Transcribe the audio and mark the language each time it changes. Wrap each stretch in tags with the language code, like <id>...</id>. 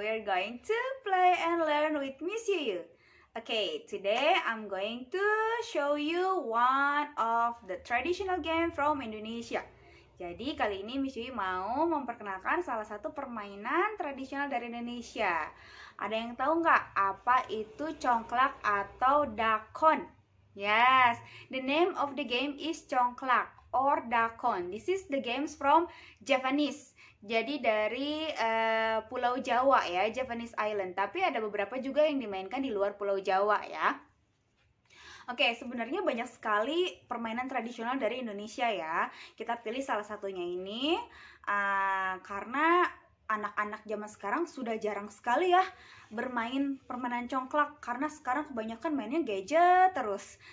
<en>We're going to play and learn with Miss Yuyu. Okay, today I'm going to show you one of the traditional game from Indonesia.</en> <id>Jadi kali ini Miss Yuyu mau memperkenalkan salah satu permainan tradisional dari Indonesia. Ada yang tahu nggak apa itu congklak atau dakon?</id> <en>Yes, the name of the game is congklak or dakon. This is the games from Japanese.</en> <id>Jadi dari Pulau Jawa ya,</id> <en>Japanese Island.</en> <id>Tapi ada beberapa juga yang dimainkan di luar Pulau Jawa ya. Oke, sebenarnya banyak sekali permainan tradisional dari Indonesia ya. Kita pilih salah satunya ini karena anak-anak zaman sekarang sudah jarang sekali ya bermain permainan congklak, karena sekarang kebanyakan mainnya gadget terus.</id>